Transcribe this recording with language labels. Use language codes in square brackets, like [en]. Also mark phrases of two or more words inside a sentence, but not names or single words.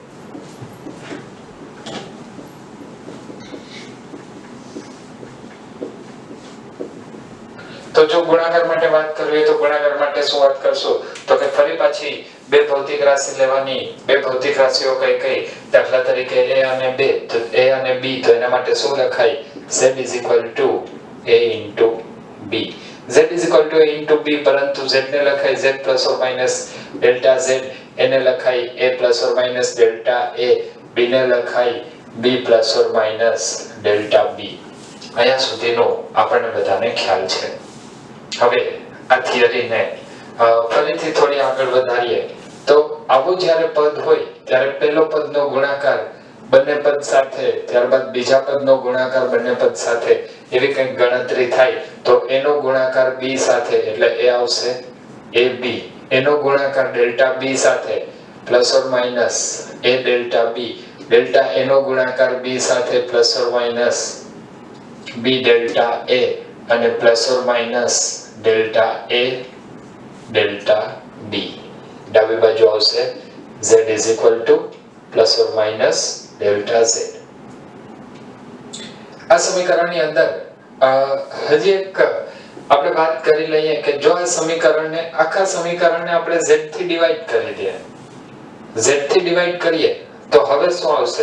[gu] તો જો ગુણાકાર માટે વાત કરવી તો ગુણાકાર માટે શું વાત કરશું? તો કે ફરી પાછી બે ભૌતિક રાશિ લેવાની. બે ભૌતિક રાશિઓ કઈ કઈ? દાખલા તરીકે A અને B. તો A અને B, તો એના માટે શું લખાય? [en] Z is equal to A into B. Z is equal to A into B, [gu] પરંતુ Z ને લખાય [en] Z plus or minus delta Z, [gu] એને લખાય [en] A plus or minus delta A, B [gu] ને લખાય [en] B plus or minus delta B. [gu] અહીંયા સુધીનો આપણને બધાને ખ્યાલ છે. હવે આ થિયરીને ફરીથી થોડી આગળ વધારીએ તો આવું જ્યારે પદ હોય ત્યારે પહેલો પદનો ગુણાકાર બંને પદ સાથે, ત્યારબાદ બીજા પદનો ગુણાકાર બંને પદ સાથે, એવી કંઈક ગણતરી થાય તો એનો ગુણાકાર b સાથે એટલે એ આવશે ab, એનો ગુણાકાર ડેલ્ટા b સાથે [en] plus or minus a delta b, [gu] ડેલ્ટા a નો ગુણાકાર b સાથે [en] plus or minus b delta a [gu] અને [en] plus or minus delta a delta b. ડાબી બાજુ આવશે z is equal to plus or minus delta z. [gu] આ સમીકરણની અંદર હજી એક આપણે વાત કરી લઈએ કે જો આ સમીકરણને, આખા સમીકરણને આપણે z થી ડિવાઈડ કરી દઈએ, z થી ડિવાઈડ કરીએ તો હવે શું આવશે?